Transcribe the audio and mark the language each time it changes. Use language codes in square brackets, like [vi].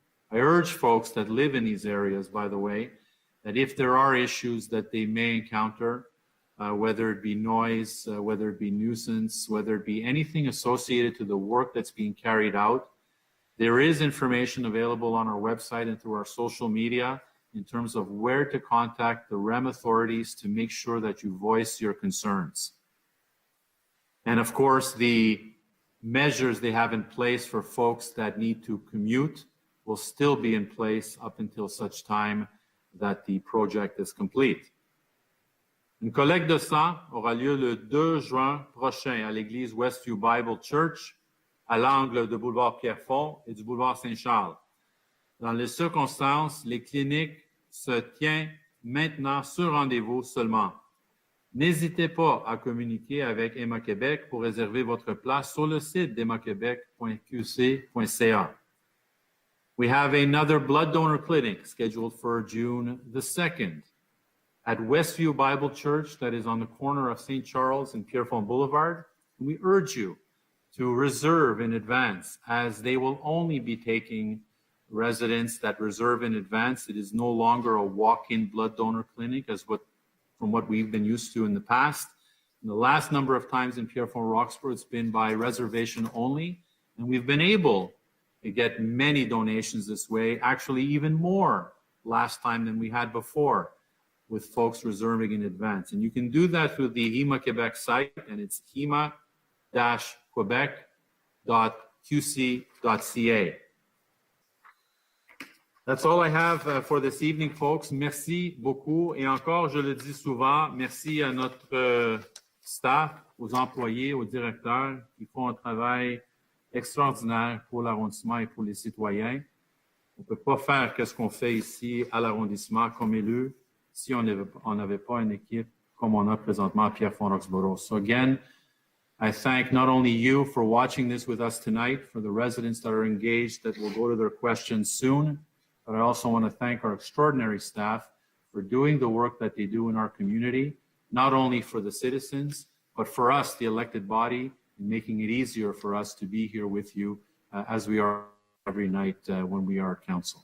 [en] I urge folks that live in these areas, by the way, that if there are issues that they may encounter, whether it be noise, whether it be nuisance, whether it be anything associated to the work that's being carried out, there is information available on our website and through our social media in terms of where to contact the REM authorities to make sure that you voice your concerns. And of course, the measures they have in place for folks that need to commute will still be in place up until such time that the project is complete. [fr] Une collecte de sang aura lieu le 2 juin prochain à l'église Westview Bible Church, à l'angle de boulevard Pierrefonds et du boulevard Saint-Charles. Dans les circonstances, les cliniques se tiennent maintenant sur rendez-vous seulement. N'hésitez pas à communiquer avec Emma Québec pour réserver votre place sur le site d'emmaquebec.qc.ca. [en] We have another blood donor clinic scheduled for June the 2nd at Westview Bible Church that is on the corner of St. Charles and Pierrefonds Boulevard. We urge you to reserve in advance as they will only be taking residents that reserve in advance. It is no longer a walk-in blood donor clinic from what we've been used to in the past. And the last number of times in Pierrefonds Roxborough, it's been by reservation only. And we've been able to get many donations this way, actually even more last time than we had before with folks reserving in advance. And you can do that through the HEMA Quebec site, and it's hema-quebec.qc.ca. That's all I have for this evening, folks. [fr] Merci beaucoup. Et encore, je le dis souvent, merci à notre staff, aux employés, aux directeurs qui font un travail extraordinaire pour l'arrondissement et pour les citoyens. On ne peut pas faire ce qu'on fait ici à l'arrondissement comme élu si on n'avait pas une équipe comme on a présentement à Pierrefonds-Roxborough. [en] So again, I thank not only you for watching this with us tonight, for the residents that are engaged that will go to their questions soon, but I also want to thank our extraordinary staff for doing the work that they do in our community, not only for the citizens, but for us, the elected body, and making it easier for us to be here with you as we are every night when we are at council.